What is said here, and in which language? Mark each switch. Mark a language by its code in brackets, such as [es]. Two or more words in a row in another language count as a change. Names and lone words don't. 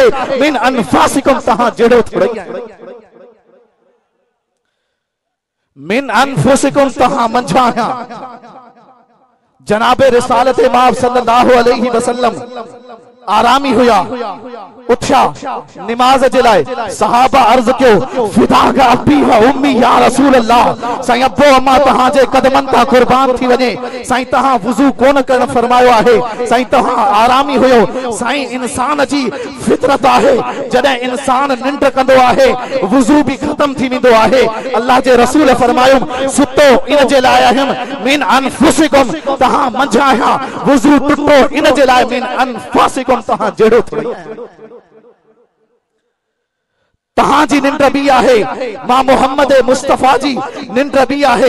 [ar] من أنفاسكم [sd] तव्हां जहिड़ो थोड़ी आहे। [ar] من أنفسكم [sd] तव्हां मंझां आहियां। जनाबे रिसालत इमाम [ar] صلى الله عليه وسلم [sd] आरामी हुआ, उठा नमाज जे लाइ। सहाबा अर्ज कयो [ar] فداك أبي وأمي يا رسول الله. [sd] साईं अब्बो अम्मा तहां जे कदमन तां कुर्बान थी वने। साईं तहां वुजू कोन करण फरमायो आहे। साईं तहां आरामी हुयो। साईं इंसान जी फितरत आहे, जडे इंसान निंड कंदो आहे वुजू भी खत्म थी वेंदो आहे। अल्लाह जे रसूल फरमायो सुतो इन जे लाइ आहिम [ar] من أنفسكم [sd] तहां मंझां आहियां, वुजू टुटो इन जे लाइ [ar] من أنفسكم [sd] तहां जहिड़ो थोड़ी आहे। तहां जी निंड भी आहे, मां मोहम्मद मुस्तफा जी निंड भी आहे।